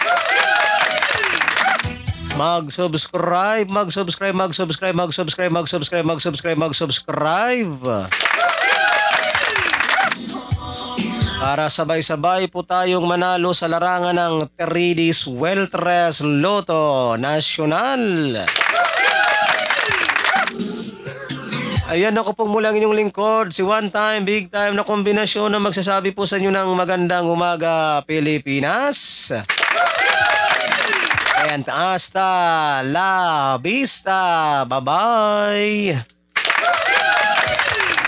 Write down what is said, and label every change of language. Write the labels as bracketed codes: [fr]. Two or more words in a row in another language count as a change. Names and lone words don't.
[tl] Mag-subscribe para sabay-sabay po tayong manalo sa larangan ng 3D Sweltres Lotto Nacional. Ayan, ako pong mulang inyong lingkod, si One Time, Big Time na kombinasyon na magsasabi po sa inyo ng magandang umaga, Pilipinas. Ayan, [es] hasta la vista. [en] Bye-bye.